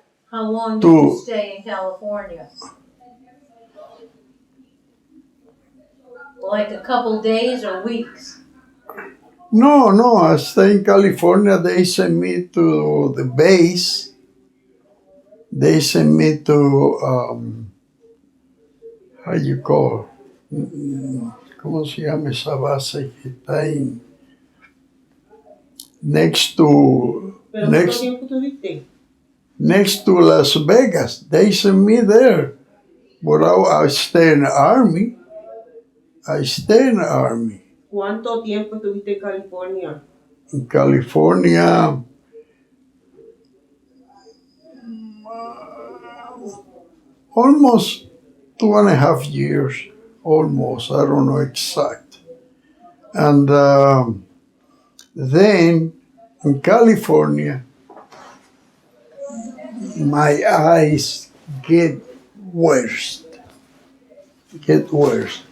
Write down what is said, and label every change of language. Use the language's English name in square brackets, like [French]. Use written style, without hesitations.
[English] How long did you stay in California? Like a couple days or weeks? No, I stayed in California. They sent me to the base. they sent me to, how you call, [Spanish] ¿cómo se llama esa base que está ahí? [English] Next to, [Spanish] ¿Pero cuánto [English] next, [Spanish] tiempo tuviste? [English] next to Las Vegas. They sent me there. But I stay in the army. I stay in the army. [Spanish] ¿Cuánto tiempo estuviste en California? [English] In California, almost 2.5 years. Almost, I don't know exact. And then in California, my eyes get worse. Get worse.